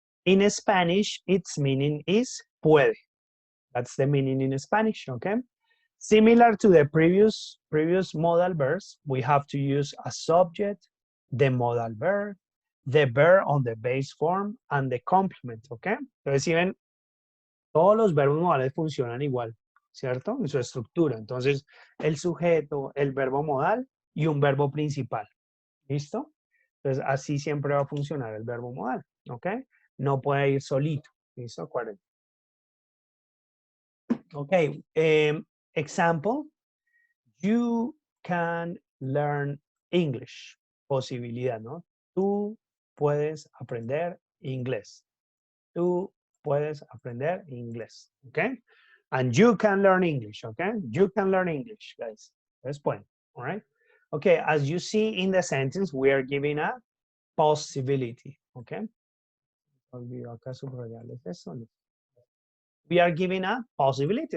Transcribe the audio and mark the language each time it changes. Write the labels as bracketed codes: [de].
[en] In Spanish, its meaning is puede. That's the meaning in Spanish, okay? Similar to the previous modal verbs, we have to use a subject, the modal verb, the verb on the base form, and the complement, okay? [es] Entonces, si ven, todos los verbos modales funcionan igual, ¿cierto? En su estructura. Entonces, el sujeto, el verbo modal y un verbo principal. ¿Listo? Entonces, así siempre va a funcionar el verbo modal, ¿ok? No puede ir solito, ¿listo? Acuérdense. [en] Okay, example, you can learn English. [es] Posibilidad, ¿no? Tú puedes aprender inglés. Tú puedes aprender inglés, okay? [en] And you can learn English, okay? You can learn English, guys. That's point, all right? Okay, as you see in the sentence, we are giving a possibility, okay? [es] Olvido acá subrayarles eso. [en] We are giving a possibility.